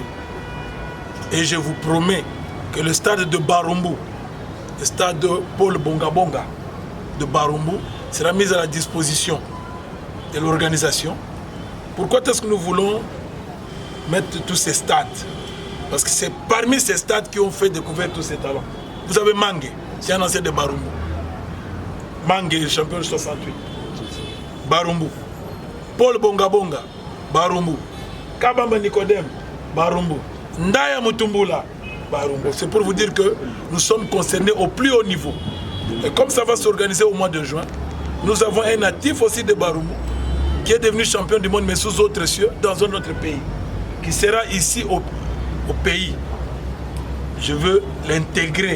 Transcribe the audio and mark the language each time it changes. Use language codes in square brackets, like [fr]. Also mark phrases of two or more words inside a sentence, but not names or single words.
[fr] Et je vous promets que le stade de Barumbu, le stade de Paul Bongabonga de Barumbu, sera mis à la disposition de l'organisation. Pourquoi est-ce que nous voulons mettre tous ces stades? Parce que c'est parmi ces stades qui ont fait découvrir tous ces talents. Vous avez Mangue, c'est un ancien de Barumbu. Mangue, le champion de 68. Barumbu. Paul Bongabonga, Barumbu. Kabamba Nicodème, Barumbu. Ndaya Mutumbula, Barumbu. C'est pour vous dire que nous sommes concernés au plus haut niveau. Et comme ça va s'organiser au mois de juin, nous avons un natif aussi de Barumbu qui est devenu champion du monde, mais sous autres cieux, dans un autre pays, qui sera ici au pays. Je veux l'intégrer.